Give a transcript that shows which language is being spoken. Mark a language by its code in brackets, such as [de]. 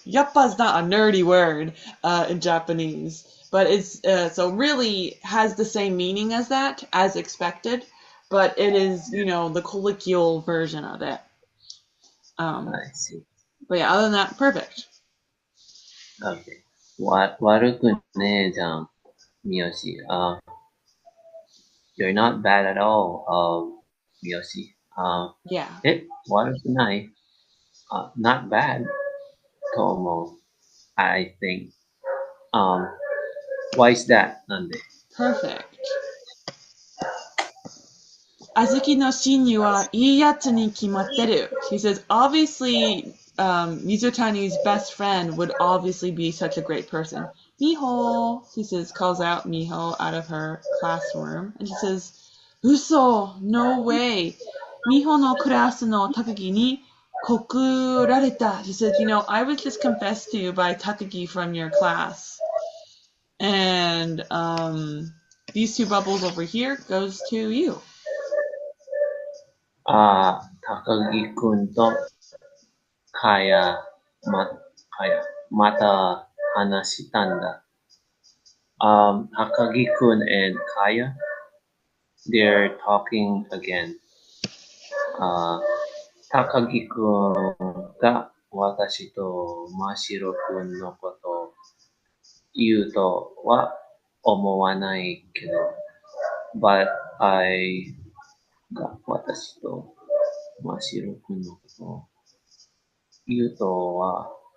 [en] Yappa is not a nerdy word in Japanese. But it's so really has the same meaning as that, as expected, but it is, the colloquial version of it. I see. But yeah, other than that, perfect. Okay. [ja] 悪くねえじゃん、みよし。 [en] You're not bad at all, みよし。 Yeah. [ja] 悪くない [en] Not bad, [ja] と思う。 [en] I think. Why is that? なんで Perfect. [ja] Azuki no shinyu wa ii yatsu ni kimatteru. [en] He says, obviously, Mizutani's best friend would obviously be such a great person. Miho, he says, calls out Miho out of her classroom, and she says, [ja] Uso, [en] no way. [ja] Miho no class no Takagi ni kokurareta. [en] She says, I was just confessed to by Takagi from your class. And, these two bubbles over here goes to you. [ja] 高木くんとかや、また話したんだ。 [en] 高木くん and Kaya, they're talking again. [ja] 高木くんが私と真白くんのことを言うとは思わないけど、 [en] but I [ja] が私と真白くんのことを言うとは、